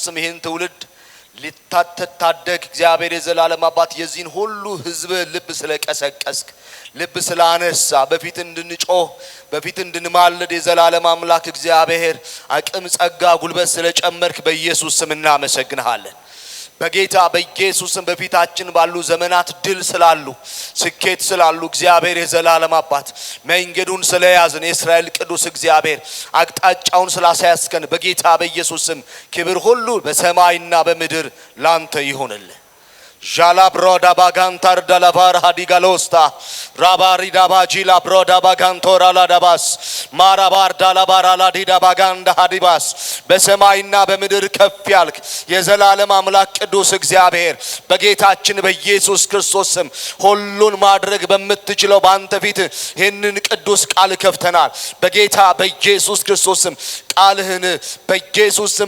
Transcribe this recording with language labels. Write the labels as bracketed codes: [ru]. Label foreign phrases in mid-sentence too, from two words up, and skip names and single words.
[am] ስም ይህን ትውልድ ሊታደግ እግዚአብሔር የዘላለም አባት የዚህን ሁሉ ህዝብ ልብ ስለቀሰቀስክ ልብ ስላነሳ በፊት እንድንጮህ በፊት እንድንማልድ የዘላለም አምላክ እግዚአብሔር አቅም ጸጋ ጉልበት ስለጨመርክ በኢየሱስ ስም እናመሰግንሃለን። በጌታ በኢየሱስ ስም በፊታችን ባሉ ዘመናት ድል ስላሉ ስኬት ስላሉ እግዚአብሔር የዘላለም አባት መንገዱን ስለያዝን የእስራኤል ቅዱስ እግዚአብሔር አቅጣጫውን ስላሳያስከን በጌታ በኢየሱስ ስም ክብር ሁሉ በሰማይና በምድር ላንተ ይሁንልህ። Jala broda bagantar dalavar hadigalosta rabari dabaji la broda bagantora la dabas marabar dalabara la dida baganda hadibas በሰማይና በምድር ከፍ ያልክ የዘላለም አምላክ ቅዱስ እግዚአብሔር በጌታችን በኢየሱስ ክርስቶስ ስም ሁሉን ማድረግ በምትችለው ባንተ ፊት ይህንን ቅዱስ ቃል ከፍተናል። በጌታ በኢየሱስ ክርስቶስ ስም ቃልህን በኢየሱስ ስም